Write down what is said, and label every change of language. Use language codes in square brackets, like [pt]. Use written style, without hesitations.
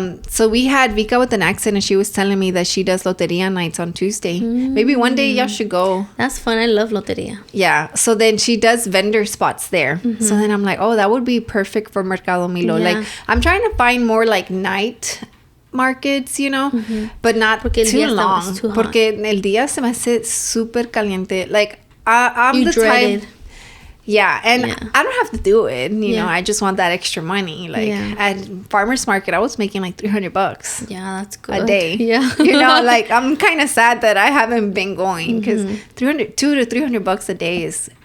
[en] So we had Vika with an accent, and she was telling me that she does loteria nights on Tuesday. Maybe one day y'all should go. That's fun. I love loteria. Yeah. So then she does vendor spots there. So then I'm like, oh, that would be perfect for Mercado Milo. Like, I'm trying to find more like night markets, you know, but not too long. [es] Porque el día se me hace super caliente. [en] Like, I'm the type. Yeah, and I don't have to do it, you know. I just want that extra money. Like, at farmers market, I was making like $300. Yeah, that's good. A day. Yeah. You know, like, I'm kind of sad that I haven't been going because $200 to $300 a day is